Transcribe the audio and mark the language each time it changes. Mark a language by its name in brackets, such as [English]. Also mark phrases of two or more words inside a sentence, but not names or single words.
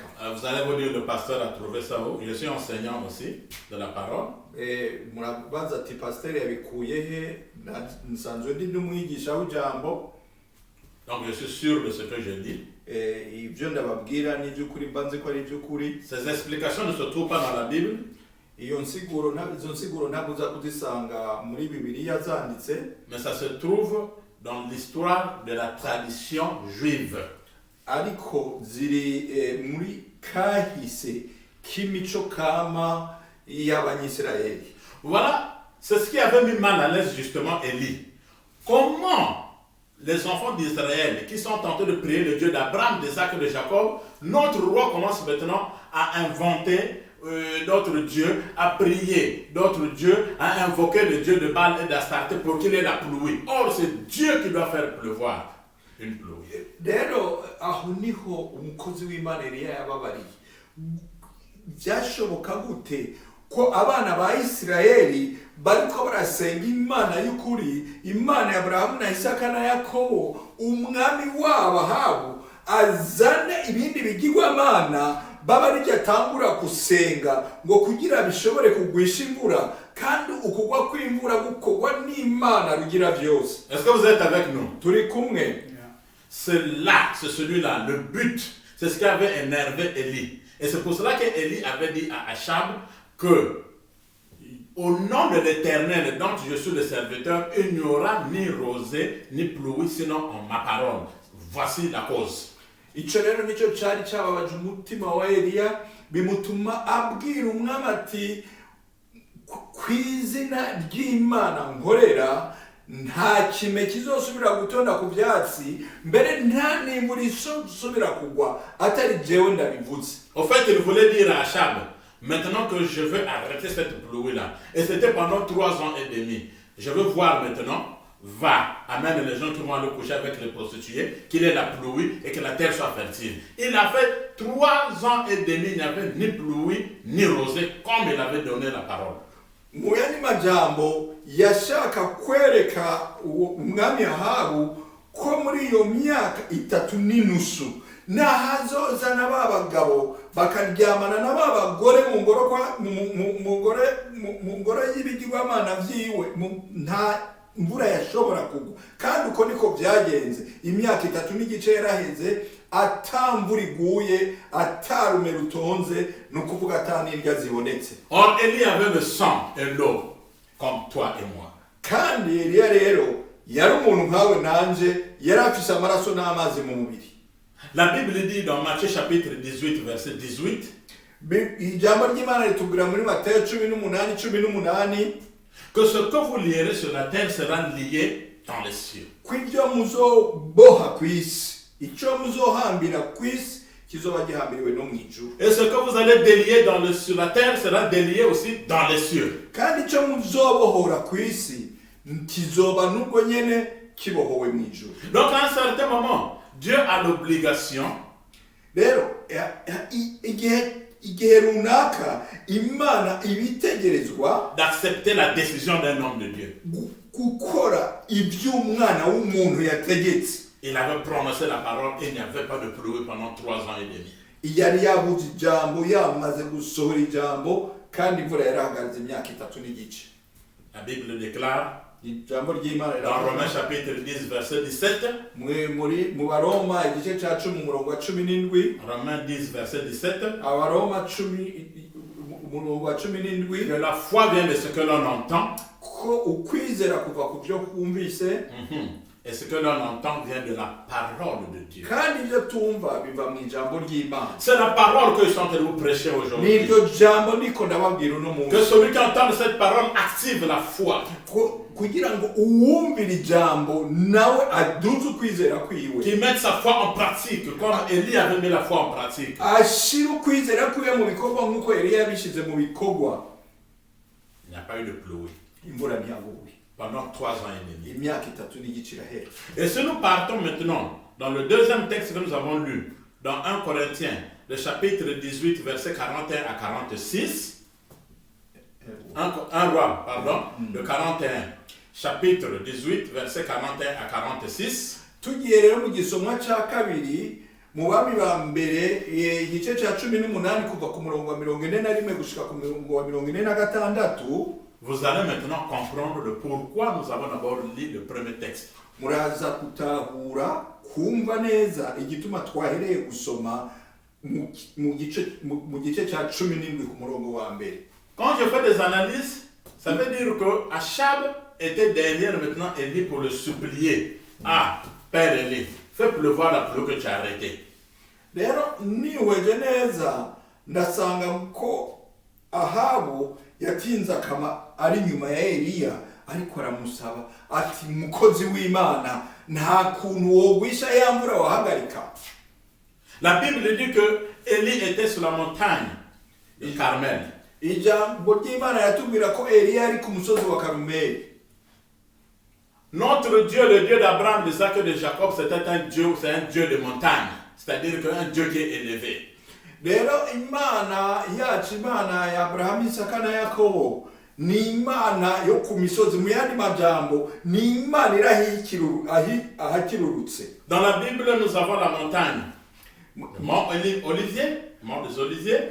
[French] Vous allez vous dire, le pasteur a trouvé ça où? Je suis enseignant aussi de la parole. [Rundi] Murabaza ati pasiteri yabikuye he? Nsanzwe ndi n'umwigisha w'ijambo. [French] Donc je suis sûr de ce que je dis. [Rundi] Ibyo ndababwira ni iby'ukuri mbanze ko ari iby'ukuri. [French] Ces explications ne se trouvent pas dans la Bible. [Rundi] Izo nsiguro ntabwo uza kuzisanga muri Bibiliya zanditse. [French] Mais ça se trouve dans l'histoire de la tradition juive. [Rundi] Ariko ziri muri kahise k'imico kama y'Abanyisirayeli. [French] Voilà, c'est ce qui avait mis mal à l'aise justement Élie. Comment les enfants d'Israël qui sont tentés de prier le Dieu d'Abraham, d'Isaac et de Jacob, notre roi commence maintenant à inventer d'autres dieux, à prier d'autres dieux, à invoquer le Dieu de Baal et d'Astarté pour qu'il ait la pluie. Or, c'est Dieu qui doit faire pleuvoir une pluie. [Rundi] Rero aho niho umukozi w'Imana Eliya yababariye. Byashoboka gute ko abana ba Isirayeli bariko barasenga Imana y'ukuri, Imana ya Abrahamu na Isaka na Yakobo, umwami wabo Ahabu azane ibindi bigirwamana baba rijatangura kusenga ngo kugira bishobore kugwisha imvura, kandi ukugwa kw'imvura gukogwa n'Imana rugira byose. [French] Est-ce que vous êtes avec nous? [Rundi] Turi kumwe. [French] C'est celui-là, le but. C'est ce qui avait énervé Élie. Et c'est pour cela qu'Élie avait dit à Achab que, au nom de l'Éternel dont je suis le serviteur, il n'y aura ni rosée ni pluie, sinon en ma parole. Voici la cause. [Rundi] Ico rero nicyo cyari cyababaje umutima wa Eliya, bimutuma abwira umwami ati kw'izina ry'Imana nkorera nta kime kizosubira gutonda ku byatsi, mbere nta n'imvura isubira kugwa atari jewe ndabivuze. [French] Au fait, il voulait dire à Achab, maintenant que je veux arrêter cette pluie-là, et c'était pendant 3 ans et demi, je veux voir maintenant, va, amène les gens qui vont aller coucher avec les prostituées, qu'il ait la pluie et que la terre soit fertile. Il a fait 3 ans et demi, il n'y avait ni pluie ni rosée, comme il avait donné la parole. [Rundi] Mu yandi majambo yashaka kwereka umwami Ahabu ko muri iyo myaka 3 n'inusu nahazoza n'abagabo bakaryamana n'abagore mu ngoro y'ibigirwamana vyiwe, nta mvura yashobora kugwa. Kandi uko niko byagenze. Imyaka 3 n'igice yaraheze atamvura iguye, atarume rutonze, nukuvuga atanirya zibonetse. [French] Or Élie avait le sang et l'eau comme toi et moi. [Rundi] Kandi Eliya rero yari umuntu nkawe nanje, yari afise amaraso n'amazi mu mubiri. [French] La Bible dit dans Matthieu chapitre 18 verset 18, [Rundi] ijambo ry'Imana ritubwira muri Matayo 18:18 [French] que ce que vous lierez sur la terre sera lié dans les cieux. [Rundi] Kw'ibyo muzoboha kw'isi, icyo muzohambira kw'isi kizoba gihambiriwe no mw'ijuru. [French] Et ce que vous allez délier sur la terre sera délié aussi dans les cieux. [Rundi] Kandi icyo muzobohora kw'isi kizoba nubwo nyene kibohowe mw'ijuru. [French] Donc à un certain moment, Dieu a l'obligation [Rundi] rero igihe runaka Imana ibitegerezwa [French] d'accepter la décision d'un homme de Dieu. [Rundi] Gukora iby'umwana w'umuntu yategetse. [French] Il avait prononcé la parole et il n'y avait pas de pluie pendant 3 ans et demi. [Rundi] Yari yabuze ijambo, yamaze gusohora ijambo, kandi imvura yarahagaze imyaka 3 n'igice. [French] La Bible déclare [Rundi] Ijambo ry'Imana [French] dans Romains chapitre 10 verset 17, [Rundi] mu Baroma igice cya 10 umurongo wa 17, [French] Romains 10 verset 17, [Rundi] Abaroma 10 umurongo wa 17, [French] que la foi vient de ce que l'on entend, [Rundi] ko ukwizera kuva ku byo kumvise, [French] et ce que l'on entend vient de la parole de Dieu. [Rundi] kandi ibyo tumva biva mu ijambo ry'Imana. [French] C'est la parole que je suis en train de vous prêcher aujourd'hui. [Rundi] Niryo jambo niko ndababwira uno munsi. [French] Que celui qui entend cette parole active la foi. [Rundi] Kugira ngo uwumvira ijambo nawe aduze ukwizera kwiwe. [French] Qui mette sa foi en pratique, comme Élie avait mis la foi en pratique. [Rundi] Ashira ukwizera kwiwe mu bikorwa nk'uko Eliya yabishize mu bikorwa. [French] Il n'y a pas eu de pluie. [Rundi] Imvura ntiyaguye. [French] Pendant 3 ans et demi. [Rundi] Imyaka 3 n'igice irahera. [French] Et si nous partons maintenant dans le deuxième texte que nous avons lu, dans 1 Corinthiens, le chapitre 18, verset 41 à 46, 1 Roi, pardon, le 41, chapitre 18, verset 41 à 46. [Rundi] tugiye rero mu gisomwa cya kabiri mu bami ba mbere igice cya 18 kuva ku murongo wa 41 gushika ku murongo wa 46. [French] Vous allez maintenant comprendre le pourquoi nous avons d'abord lu le premier texte. [Rundi] Muraza kutahura kumva neza igituma twahereye gusoma mu gice cya 17 ku murongo wa mbere. [French] Quand je fais des analyses, ça veut dire que Achab était derrière maintenant Élie pour le supplier. Ah, Père Élie, fais pleuvoir la pluie que tu as arrêtée. [Rundi] Rero niweje neza ndasanga ko Ahabu yatinze akama ari nyuma ya Eliya ariko aramusaba ati mukozi w'Imana nta kuntu wogwisha ya mvura wahagarika. [French] La Bible dit que Élie était sur la montagne du Carmel. [Rundi] Ijambo ry'Imana yatubwira ko Eliya ari ku musozi wa Karumeli. [French] Notre Dieu, le Dieu d'Abraham, d'Isaac et de Jacob, c'est un Dieu de montagne. C'est-à-dire qu'un Dieu qui est élevé. [Rundi] Rero Imana yacu, Imana ya Abraham, Isaka na Yakobo ni Imana yo ku misozi. Mu yandi majambo ni Imana ahakirurutse. [French] Dans la Bible, nous avons la montagne. Mont Olivier, Mont des Oliviers.